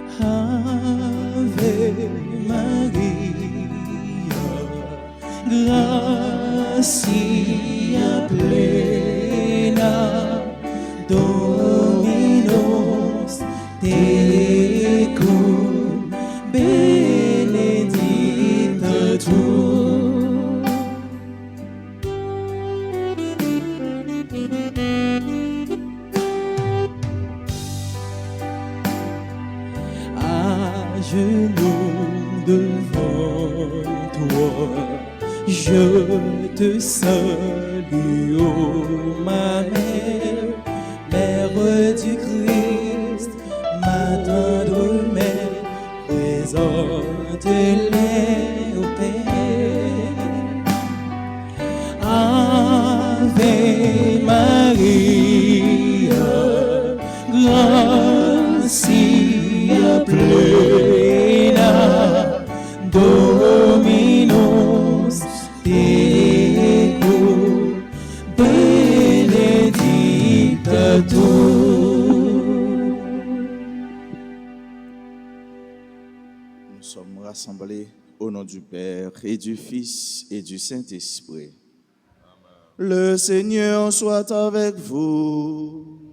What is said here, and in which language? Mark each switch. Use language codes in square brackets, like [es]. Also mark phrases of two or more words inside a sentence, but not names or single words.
[la] Ave Maria, gratia plena, Dominus tecum, benedicta tu. [fr] Genoux devant toi, je te salue, ô Marie, Mère du Christ, ma tendre mère, présente-les au Père. [la] Ave Maria, gratia plena, Dominus tecum, benedicta tu. [fr] Nous sommes rassemblés au nom du Père et du Fils et du Saint-Esprit. Le Seigneur soit avec vous.